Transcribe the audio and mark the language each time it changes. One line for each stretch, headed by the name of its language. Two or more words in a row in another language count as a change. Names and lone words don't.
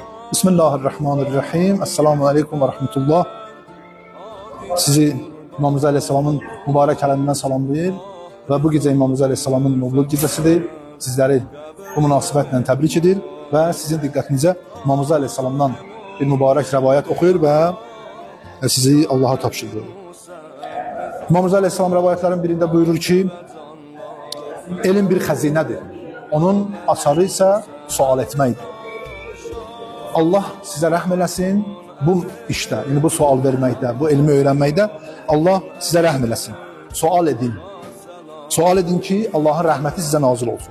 Arabic: بسم الله الرحمن الرحيم. السلام عليكم ورحمة الله.
Azerbaijani: Sizi İmam Rıza Aleyhisselam'ın mübarek aleminden salamlayır ve bu gece İmam Rıza Aleyhisselam'ın mevlud gecesidir. Sizleri bu münasibetle tebrik edir ve sizin dikkatinize İmam Rıza Aleyhisselam'dan bir mübarek rivayet okuyor ve sizi Allah'a tapşırıyor. İmam Rıza Aleyhisselam rivayetlerin birinde buyurur ki, elm bir hazinedir. Onun açarı ise sual etmekdir. Allah sizə rəhm eləsin bu işdə, yəni bu sual verməkdə, bu elmi öyrənməkdə Allah sizə rəhm eləsin. Sual edin. Sual edin ki, Allahın rəhməti sizə nazil olsun.